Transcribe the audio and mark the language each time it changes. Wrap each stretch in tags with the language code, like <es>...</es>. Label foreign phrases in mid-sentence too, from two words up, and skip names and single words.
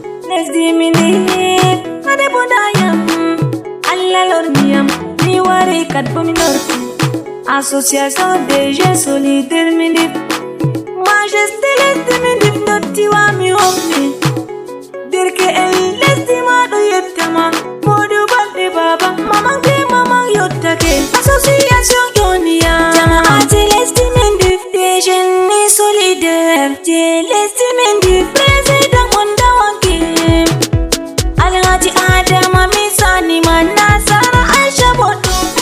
<ff>Lesdi min ndi, hade bo ndayam. Allah lorniyam, mi wari kat bo mi lorti.</ff> <fr>Association des jeunes solidaires</fr> <ff>min ndi.</ff> <fr>Majesté lesdi min ndi, dotti wa mi hofni. Derke en lesdi ma do yettama, modu balde baba, mamang ke mamang yottake.</fr> <ff>Association Yonia. Jamaati lesdi min ndi,</ff> <fr>des jeunes solidaires.</fr> <ff>Je lesdi min ndi, président on dawanke. Alhaji Adama Misani man Nasara Aisha Bodo.</ff>